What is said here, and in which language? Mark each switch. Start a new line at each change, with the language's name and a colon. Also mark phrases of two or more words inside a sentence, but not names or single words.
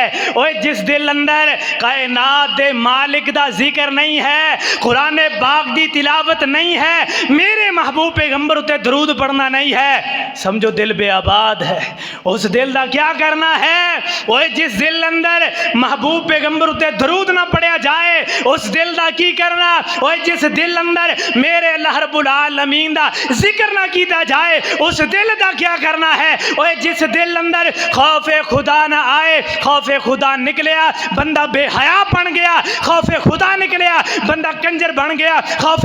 Punjabi: اوئے جس دل اندر کائنات دے مالک دا ذکر نہیں ہے، قرآن پاک دی تلاوت نہیں ہے، میرے محبوب پیغمبر اُتے درود پڑھنا نہیں ہے، سمجھو دل بے آباد ہے. اُس دل دا کیا کرنا ہے? اوئے جس دل اندر محبوب پیغمبر اُتے درود نہ پڑھیا جائے اُس دل دا کی کرنا. اوئے جس دل اندر میرے اللہ رب العالمین دا ذکر نہ کیتا جائے اُس دل دا کیا کرنا ہے. اوئے جس دل اندر خوفِ خدا نہ آئے، خوفِ خدا نکلیا بندہ بے حیا بن گیا، خوفِ خدا نکلیا بندہ کنجر بن گیا، خوفِ खुदा निकलिया बंदा कंजर बन गया, खौफे